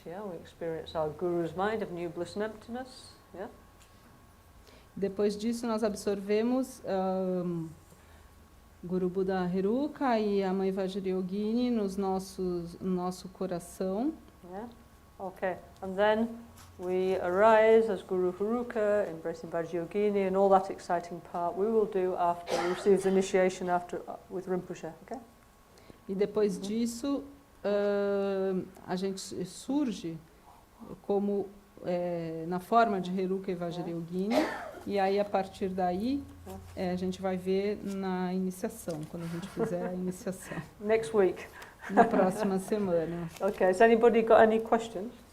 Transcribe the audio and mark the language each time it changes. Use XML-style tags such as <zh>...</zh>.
<en>Yeah, we experience our Guru's mind of new bliss and emptiness. Yeah.</en> <pt>Depois disso, nós absorvemos Guru Buda Heruka e a Mãe Vajrayogini no nosso coração.</pt> <en>Yeah. Okay. And then we arise as Guru Heruka, embracing Vajrayogini, and all that exciting part we will do after we receive the initiation with Rinpoche. Okay.</en> <pt>E depois disso, a gente surge como na forma de Heruka e Vajrayogini. E aí, a partir daí, a gente vai ver na iniciação, quando a gente fizer a iniciação.</pt> <en>Next week.</en> <pt>Na próxima semana.</pt> <en>Okay, has anybody got any questions?</en>